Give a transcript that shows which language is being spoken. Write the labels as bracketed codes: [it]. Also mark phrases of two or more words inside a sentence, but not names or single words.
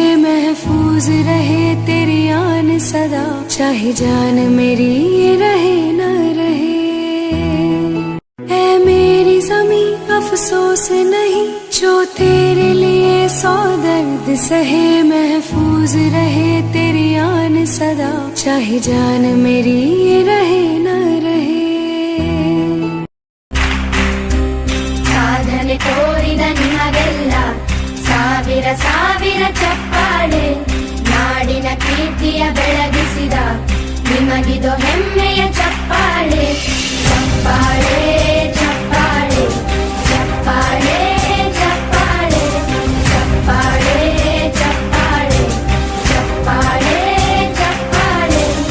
[hi] महफूज रहे तेरी आन सदा, चाहे जान मेरी ये रहे न रहे। ऐ मेरी ज़मीं अफसोस नहीं जो तेरे लिए 100 दर्द सहे। महफूज रहे तेरी आन सदा, चाहे जान मेरी ये रहे न रहे। [kn] ಸಾಧನೆ ತೋರಿದ ನಿಮಗೆಲ್ಲ ಸಾವಿರ ಸಾವಿರ ಚಪ್ಪಾಳೆ. ನಾಡಿನ ಕೀರ್ತಿಯ ಬೆಳಗಿಸಿದ ನಿಮಗಿದು ಹೆಮ್ಮೆಯ ಚಪ್ಪಾಳೆ. ಚಪ್ಪಾಳೆ ಚಪ್ಪಾಳೆ ಚಪ್ಪಾಳೆ ಚಪ್ಪಾಳೆ ಚಪ್ಪಾಳೆ ಚಪ್ಪಾಳೆ ಚಪ್ಪಾಳೆ ಚಪ್ಪಾಳೆ.